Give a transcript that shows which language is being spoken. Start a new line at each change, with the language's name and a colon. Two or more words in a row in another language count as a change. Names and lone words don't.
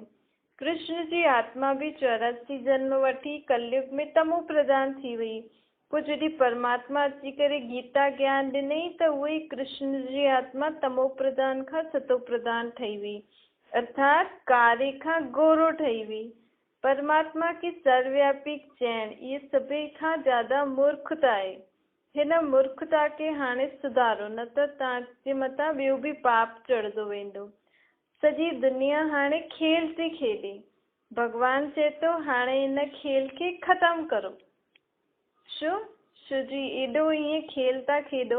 Sindhi: कृष्ण जी आत्मा भी 84 जन्म वठी कलयुग में तमो प्रधान थी वई। पोइ जॾहिं परमात्मा अची करे गीता ज्ञान ॾिनई त उहे कृष्ण जी आत्मा तमो प्रधान खां सतो प्रधान ठही वई, अर्थात कारे खां गोरो ठही वई। परमात्मा की सर्वव्यापी चैन, ये सभी खां ज्यादा मूर्खता आहे। हिन मूर्खता खे हाणे सुधारो, न त तव्हांजे मथां ॿियो बि पाप चढ़ंदो वेंदो। सॼी दुनिया हाणे खेल थी खेॾे। भगवान चए थो हाणे हिन खेल खे ख़तम करो। छो जी एॾो ईअं खेल था खेॾो।